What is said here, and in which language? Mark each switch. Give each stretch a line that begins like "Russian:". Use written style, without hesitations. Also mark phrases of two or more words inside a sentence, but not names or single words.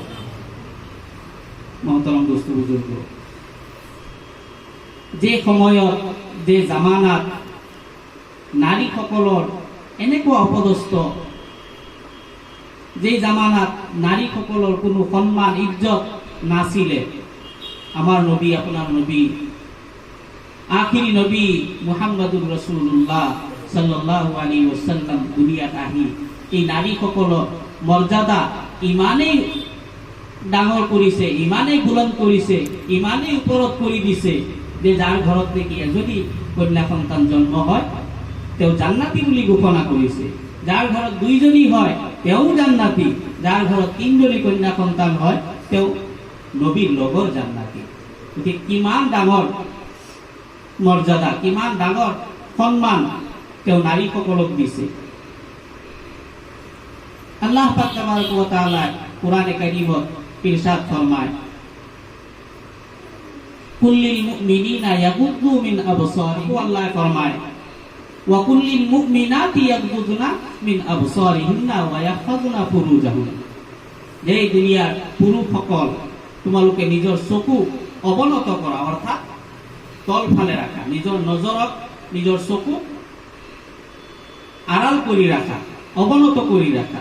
Assamese: মহতৰম দোস্ত বুজুৰ্গ, যে সময়ত, যে জামানাত নাৰীসকলৰ এনেকুৱা অপদস্থ, যে জামানাত নাৰীসকলৰ কোনো সন্মান ইজ্জত নাছিলে, আমাৰ নবী, আপোনাৰ নবী, আখিৰি নবী
Arabic: محمد رسول الله صلى الله عليه وسلم
Assamese: দুনিয়াত আহি এই নাৰীসকলৰ মৰ্যাদা ইমানেই ডাঙৰ কৰিছে, ইমানেই বুলন্দ কৰিছে, ইমানেই ওপৰত কৰি দিছে যে যাৰ ঘৰত দেখি এজনী কন্যা সন্তান জন্ম হয় তেওঁ জান্নাতী বুলি ঘোষণা কৰিছে। যাৰ ঘৰত দুইজনী হয় তেওঁ জান্নাতী, যাৰ ঘৰত তিনিজনী কন্যা সন্তান হয় তেওঁ নবীৰ লগৰ জান্নাতী। গতিকে কিমান ডাঙৰ মৰ্যাদা, কিমান ডাঙৰ সন্মান তেওঁ নাৰীসকলক দিছে। আল্লাহ পাক
Arabic: تبارك وتعالى
Assamese: কোরআনে কারীমত ইরশাদ ফরমায়,
Arabic: قل للمؤمنين يغضوا من أبصارهم,
Assamese: আল্লাহ ফরমায়
Arabic: وقل للمؤمنات يغضضن من أبصارهن ويحفظن فروجهن.
Assamese: যে দুনিয়াৰ পুৰুষসকল, তোমালোকে নিজৰ চকু অৱনত কৰা, অৰ্থাৎ তলফালে ৰাখা, নিজৰ নজৰক, নিজৰ চকু আড়াল কৰি ৰাখা, অৱনত কৰি ৰাখা।